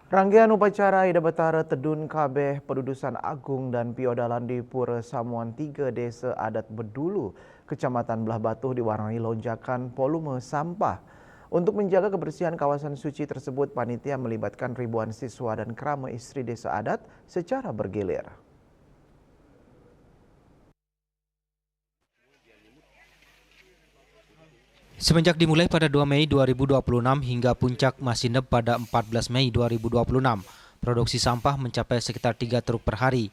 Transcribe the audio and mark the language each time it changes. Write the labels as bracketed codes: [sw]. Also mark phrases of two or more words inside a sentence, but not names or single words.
[id] Rangkaian upacara Ida Betara Tedun Kabeh Pedudusan Agung dan Piodalan di Pura Samuan 3 Desa Adat Bedulu, Kecamatan Belah Batuh diwarnai lonjakan volume sampah. Untuk menjaga kebersihan kawasan suci tersebut, panitia melibatkan ribuan siswa dan kerama istri desa adat secara bergilir. Semenjak dimulai pada 2 Mei 2026 hingga puncak Masineb pada 14 Mei 2026, produksi sampah mencapai sekitar 3 truk per hari.